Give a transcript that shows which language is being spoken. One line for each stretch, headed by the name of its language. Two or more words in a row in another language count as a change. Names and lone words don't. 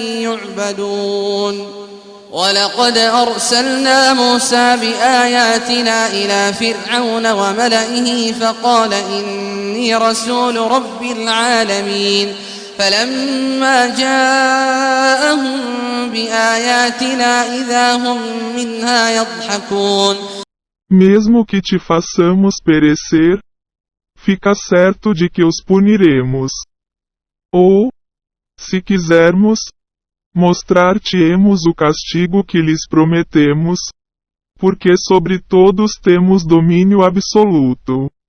Arabic: يعبدون ولقد أرسلنا موسى بآياتنا إلى فرعون وملئه فقال إني رسول رب العالمين فلما جاءهم بآياتنا إذا هم منها يضحكون.
Portuguese: Mesmo que te façamos perecer, fica certo de que os puniremos. Ou, se quisermos, mostrar-te-emos o castigo que lhes prometemos, porque sobre todos temos domínio absoluto.